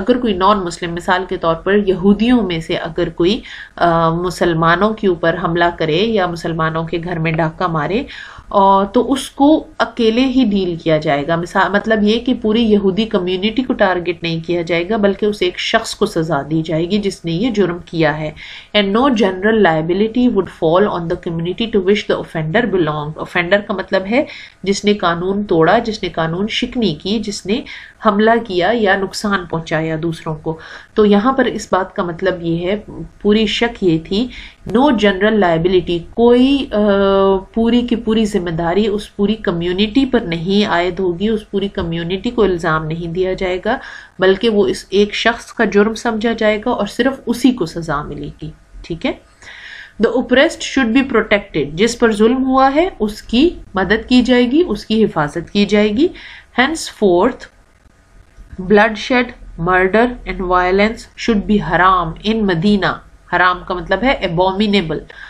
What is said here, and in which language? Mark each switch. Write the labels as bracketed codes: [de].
[ur] اگر کوئی نان مسلم, مثال کے طور پر یہودیوں میں سے اگر کوئی مسلمانوں کے اوپر حملہ کرے یا مسلمانوں کے گھر میں ڈاکہ مارے تو اس کو اکیلے ہی ڈیل کیا جائے گا. مطلب یہ کہ پوری یہودی کمیونٹی کو ٹارگٹ نہیں کیا جائے گا بلکہ اسے ایک شخص کو سزا دی جائے گی جس نے یہ جرم کیا ہے. [en] and no general liability would fall on the community to which the offender belonged. [ur] offender کا مطلب ہے جس نے قانون توڑا, جس نے قانون شکنی کی, جس نے حملہ کیا یا نقصان پہنچایا دوسروں کو. تو یہاں پر اس بات کا مطلب یہ ہے, پوری شک یہ تھی, [en] no general liability, [ur] کوئی پوری کی پوری ذمہ داری اس پوری کمیونٹی پر نہیں عائد ہوگی, اس پوری کمیونٹی کو الزام نہیں دیا جائے گا بلکہ وہ اس ایک شخص کا جرم سمجھا جائے گا اور صرف اسی کو سزا ملے گی, ٹھیک ہے. [en] The oppressed should be protected. [ur] جس پر ظلم ہوا ہے اس کی مدد کی جائے گی, اس کی حفاظت کی جائے گی. [en] Henceforth, bloodshed, murder and violence should be haram in Medina. [ur] حرام کا مطلب ہے abominable.